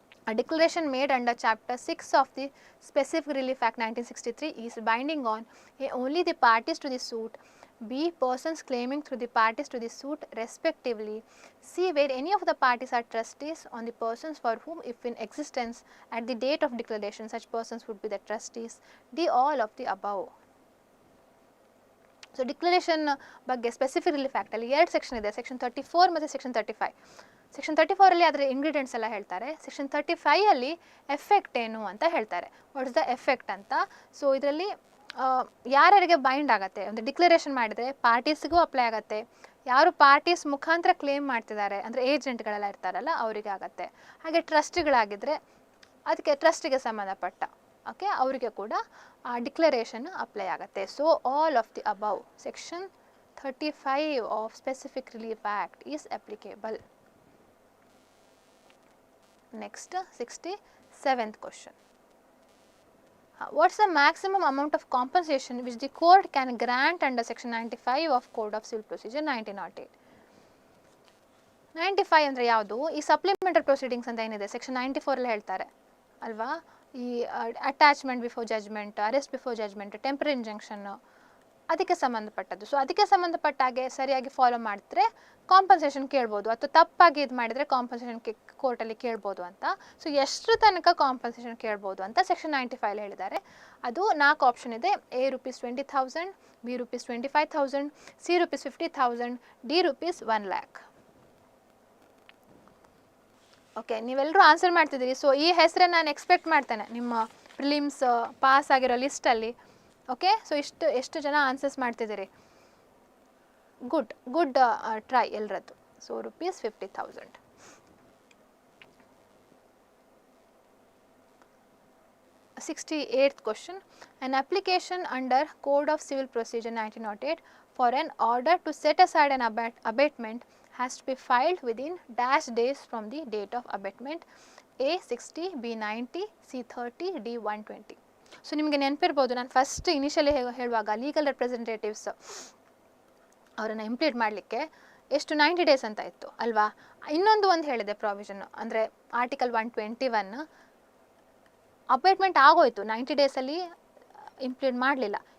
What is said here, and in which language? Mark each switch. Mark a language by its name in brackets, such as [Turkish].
[English] A declaration made under Chapter 6 of the Specific Relief Act 1963 is binding on A. only the parties to the suit, B. persons claiming through the parties to the suit respectively, C. where any of the parties are trustees on the persons for whom, if in existence at the date of declaration, such persons would be the trustees, D. all of the above. [Kannada] So declaration ಬಗ್ಗೆ specific relief ಆ್ಯಕ್ಟಲ್ಲಿ 2 section ಇದೆ, section 34 ಮತ್ತು section 35. Section 34ಅಲ್ಲಿ ಅದರ ingredients ಎಲ್ಲ ಹೇಳ್ತಾರೆ, section 35ಅಲ್ಲಿ effect ಏನು ಅಂತ ಹೇಳ್ತಾರೆ, [English] what is the effect [Kannada] ಅಂತ. ಸೊ ಇದರಲ್ಲಿ ಯಾರ್ಯಾರಿಗೆ ಬೈಂಡ್ ಆಗುತ್ತೆ, ಒಂದು ಡಿಕ್ಲರೇಷನ್ ಮಾಡಿದರೆ ಪಾರ್ಟೀಸ್ಗೂ ಅಪ್ಲೈ ಆಗುತ್ತೆ, ಯಾರು ಪಾರ್ಟೀಸ್ ಮುಖಾಂತರ ಕ್ಲೇಮ್ ಮಾಡ್ತಿದ್ದಾರೆ ಅಂದರೆ ಏಜೆಂಟ್ಗಳೆಲ್ಲ ಇರ್ತಾರಲ್ಲ ಅವರಿಗೆ ಆಗುತ್ತೆ, ಹಾಗೆ ಟ್ರಸ್ಟಿಗಳಾಗಿದ್ದರೆ ಅದಕ್ಕೆ ಟ್ರಸ್ಟಿಗೆ ಸಂಬಂಧಪಟ್ಟ ಓಕೆ ಅವರಿಗೆ ಕೂಡ ಆ ಡಿಕ್ಲರೇಷನ್ ಅಪ್ಲೈ ಆಗುತ್ತೆ. [English] So all of the above section 35 of specific relief act is applicable. Next 67th question. What's the maximum amount of compensation which the court can grant under section 95 of Code of Civil Procedure 1908? [Kannada] 95 ಅಂದರೆ ಯಾವುದು? ಈ supplementary proceedings ಅಂತ ಏನಿದೆ section 94 ಹೇಳ್ತಾರೆ ಅಲ್ವಾ, ಈ attachment before judgement, arrest before judgement, temporary ಇಂಜಂಕ್ಷನ್ನು, ಅದಕ್ಕೆ ಸಂಬಂಧಪಟ್ಟದ್ದು. ಸೊ ಅದಕ್ಕೆ ಸಂಬಂಧಪಟ್ಟ ಹಾಗೆ ಸರಿಯಾಗಿ ಫಾಲೋ ಮಾಡಿದ್ರೆ ಕಾಂಪನ್ಸೇಷನ್ ಕೇಳ್ಬೋದು, ಅಥವಾ ತಪ್ಪಾಗಿ ಇದು ಮಾಡಿದರೆ ಕಾಂಪನ್ಸೇಷನ್ ಕೋರ್ಟಲ್ಲಿ ಕೇಳ್ಬೋದು ಅಂತ. ಸೊ ಎಷ್ಟು ತನಕ ಕಾಂಪನ್ಸೇಷನ್ ಕೇಳ್ಬೋದು ಅಂತ ಸೆಕ್ಷನ್ 95 ಹೇಳಿದ್ದಾರೆ. ಅದು 4 ಆಪ್ಷನ್ ಇದೆ, A ₹20,000, B ₹25,000, C ₹50,000, D ₹1 lakh. Okay, ನೀವೆಲ್ಲರೂ ಆನ್ಸರ್ ಮಾಡ್ತಿದ್ದೀರಿ. ಸೊ ಈ ಹೆಸರನ್ನು ನಾನು ಎಕ್ಸ್ಪೆಕ್ಟ್ ಮಾಡ್ತೇನೆ ನಿಮ್ಮ ಪ್ರಿಲಿಮ್ಸ್ ಪಾಸ್ ಆಗಿರೋ ಲಿಸ್ಟಲ್ಲಿ. ಓಕೆ, ಸೊ ಎಷ್ಟು ಜನ ಆನ್ಸರ್ಸ್ ಮಾಡ್ತಿದ್ದೀರಿ? [English] good try [Kannada] ಎಲ್ಲರದ್ದು. So ₹50,000. [English] 68th question. An application under Code of Civil Procedure 1908 for an order to set aside an abatement has to be filed within dash days from the date of abatement. A 60, B 90, C 30, D 120. [Kannada] So ನಿಮಗೆ ನೆನಪಿರ್ಬೋದು, ನಾನು first initially ಹೇಳುವಾಗ legal representatives ಅವರನ್ನು ಇಂಪ್ಲೀಟ್ ಮಾಡಲಿಕ್ಕೆ ಎಷ್ಟು 90 days ಅಂತ ಇತ್ತು ಅಲ್ವಾ. ಒಂದು ಹೇಳಿದೆ ಪ್ರಾವಿಷನ್, ಅಂದರೆ ಆರ್ಟಿಕಲ್ 121 ಅಪಾಯಿಂಟ್ಮೆಂಟ್ ಆಗೋಯ್ತು, 90 ಡೇಸಲ್ಲಿ ಇಂಪ್ಲೀಟ್ ಮಾಡಲಿಲ್ಲ.